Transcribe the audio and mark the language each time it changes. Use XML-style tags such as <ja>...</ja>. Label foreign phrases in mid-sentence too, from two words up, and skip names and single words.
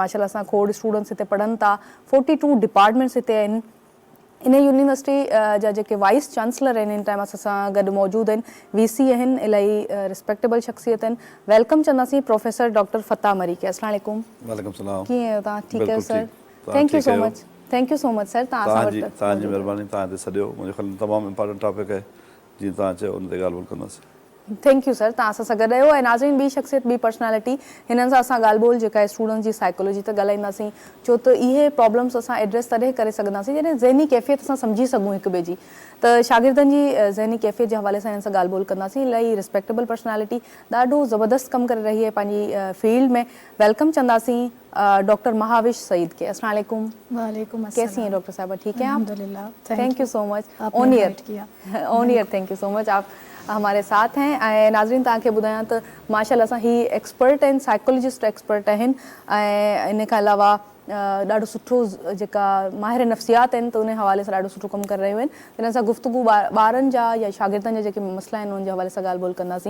<sd>माशाल्लाह असां खोड़ स्टूडेंट्स हिते पढ़नि था, 42 डिपार्टमेंट्स हिते आहिनि। इन यूनिवर्सिटी जा जेके</sd> <en>vice chancellor</en> <sd>आहिनि इन टाइम असां सां गॾु मौजूदु आहिनि, VC आहिनि, इलाही रिस्पेक्टेबल शख़्सियत आहिनि। वेलकम चवंदासीं प्रोफेसर डॉक्टर फ़ता मरी खे।</sd> <ar>السلام عليكم. وعليكم السلام.</ar> <sd>कीअं आहियो तव्हां? ठीकु आहियो सर?</sd> <en>Thank you so much, thank you so much sir.</en> <sd>तव्हांजी महिरबानी, तव्हां हिते सॼो मुंहिंजे ख़्याल में तमामु इम्पॉर्टेंट टॉपिक आहे, जीअं तव्हां चयो उन ते ॻाल्हि ॿोल कंदासीं।</sd> <en>thank you sir,</en> <sd>तव्हां असां सां गॾु आहियो। ऐं नाज़रीन, ॿी शख़्सियत, ॿी पर्सनैलिटी, हिननि सां असां ॻाल्हि ॿोल जेका आहे स्टूडेंट्स जी साइकोलॉजी ते ॻाल्हाईंदासीं। छो त इहे प्रॉब्लम्स असां एड्रेस तॾहिं करे सघंदासीं जॾहिं ज़हनी कैफ़ियत असां सम्झी सघूं हिक ॿिए जी। त शागिर्दनि जी ज़हनी कैफ़ियत जे हवाले सां हिननि सां ॻाल्हि ॿोल कंदासीं। इलाही</sd> <en>respectable personality,</en> <sd>ॾाढो ज़बरदस्त कमु करे रही आहे पंहिंजी फील्ड में। वेलकम चवंदासीं डॉक्टर महाविश सईद के।</sd> <ar>السلام عليكم. وعليكم السلام.</ar> <ur>کیسی ہیں ڈاکٹر صاحبہ؟ ٹھیک ہیں آپ?</ur> <ar>الحمد لله.</ar> <en>Thank you so much. On air thank you so much,</en> <ur>آپ ہمارے ساتھ ہیں.</ur> <sd>ऐं नाज़रीन, तव्हांखे ॿुधायां त माशाल्लाह असां ही एक्सपर्ट आहिनि,</sd> <en>psychologist expert</en> <sd>आहिनि। ऐं इन खां अलावा ॾाढो सुठो जेका माहिर नफ़्सियात आहिनि त उन हवाले सां ॾाढो सुठो कमु करे रहियूं आहिनि। हिन सां गुफ़्तगू ॿारनि जा या शागिर्दनि जा जेके मसइला आहिनि उन जे हवाले सां ॻाल्हि ॿोल कंदासीं।</sd>